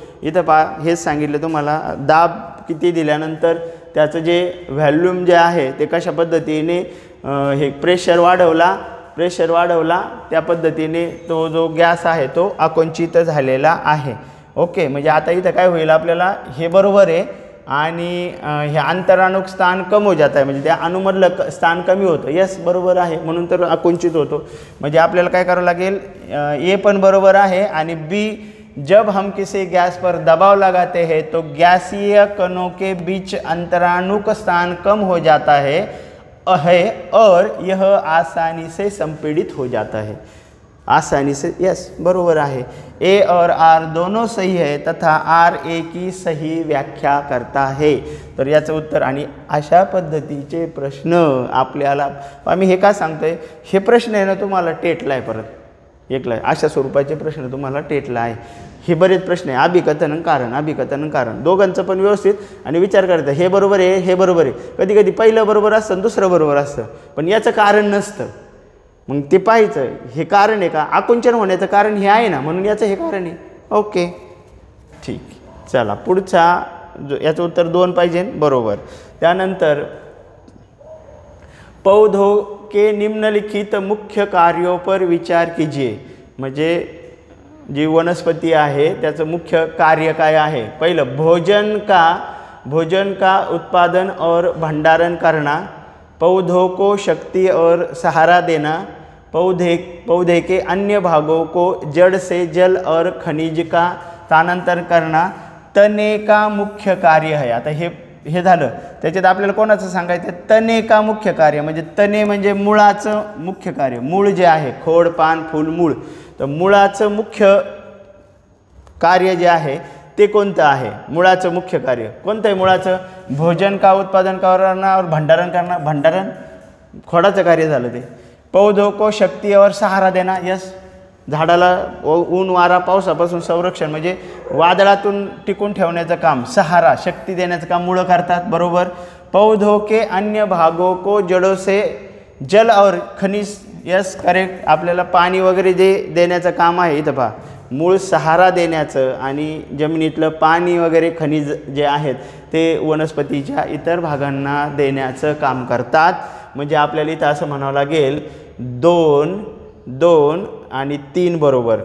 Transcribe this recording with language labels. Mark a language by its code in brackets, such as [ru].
[mr] इथं पहा हेच सांगितलं तुम्हाला, दाब किती दिल्यानंतर त्याचं जे व्हॉल्यूम जे आहे ते कशा पद्धतीने हे प्रेशर वाढवला त्या पद्धतीने तो जो गॅस आहे तो आकुंचित झालेला आहे। ओके, म्हणजे आता इथं काय होईल, आपल्याला हे बरोबर आहे आणि हे [hi] अंतराणुक स्थान कम हो जाता है, [mr] म्हणजे त्या अणुमधलं स्थान कमी होतं. यस, बरोबर आहे, म्हणून तर आकुंचित होतो. म्हणजे आपल्याला काय करावं लागेल, ए पण बरोबर आहे आणि बी, [hi] जब हम किसी गैस पर दबाव लगाते हैं तो गैसीय कणों के बीच अंतराणुक स्थान कम हो जाता है और यह आसानी से संपीड़ित हो जाता है. आसानी से, [mr] यस बरोबर आहे. [hi] ए और आर दोनों सही है तथा आर ए की सही व्याख्या करता है. [mr] तर याचं उत्तर. आणि अशा पद्धतीचे प्रश्न आपल्याला, आम्ही हे का सांगतोय, हे प्रश्न आहे ना तुम्हाला टेटला आहे, परत एकला अशा स्वरूपाचे प्रश्न तुम्हाला टेटला आहे. हे बरेच प्रश्न आहे, अभिकथन कारण कारण दोघांचं पण व्यवस्थित आणि विचार करता. हे बरोबर आहे, हे बरोबर आहे. कधी कधी पहिलं बरोबर असतं, दुसरं बरोबर असतं, पण याचं कारण नसतं. मग ते पाहायचं हे कारण आहे का, आकुंचन होण्याचं कारण हे आहे ना, म्हणून याचं हे कारण आहे. ओके, ठीक. चला पुढचा, याचं उत्तर 2 पाहिजे, बरोबर. त्यानंतर [hi] पौधों के निम्नलिखित मुख्य कार्यों पर विचार कीजिए. [mr] म्हणजे जी वनस्पती आहे त्याचं मुख्य कार्य काय आहे. पहिलं, [hi] भोजन का उत्पादन और भंडारण करना, पौधों को शक्ति और सहारा देना, पौधे के अन्य भागों को जड़ से जल और खनिज का स्थानांतर करना तने का मुख्य कार्य है. [mr] आता हे झालं. त्याच्यात आपल्याला कोणाचं सांगायचं, [hi] तने का मुख्य कार्य, [mr] म्हणजे तने म्हणजे मुळाचं मुख्य कार्य. मूळ जे आहे, खोड, पान, फूल, मूळ, तर मुळाचं मुख्य कार्य जे आहे ते कोणतं आहे. मुळाचं मुख्य कार्य कोणतं आहे. मुळाचं [hi] भोजन का उत्पादन करना और भंडारण करना, [mr] भंडारण खोडाचं कार्य झालं ते. [hi] पौधों को शक्ति और सहारा देना, [mr] यस झाडाला ऊन वारा पावसापासून संरक्षण म्हणजे वादळातून टिकून ठेवण्याचं काम, सहारा शक्ती देण्याचं काम मुळं करतात, बरोबर. [hi] पौधों के अन्य भागों को जड़ों से जल और खनिज, [en] Yes correct. [mr] आपल्याला पाणी वगैरे जे देण्याचं काम आहे इथं पहा, मूळ सहारा देण्याचं आणि जमिनीतलं पाणी वगैरे खनिज जे आहेत ते वनस्पतीच्या इतर भागांना देण्याचं काम करतात. म्हणजे आपल्याला इथं असं म्हणावं लागेल 2 आणि 3 बरोबर.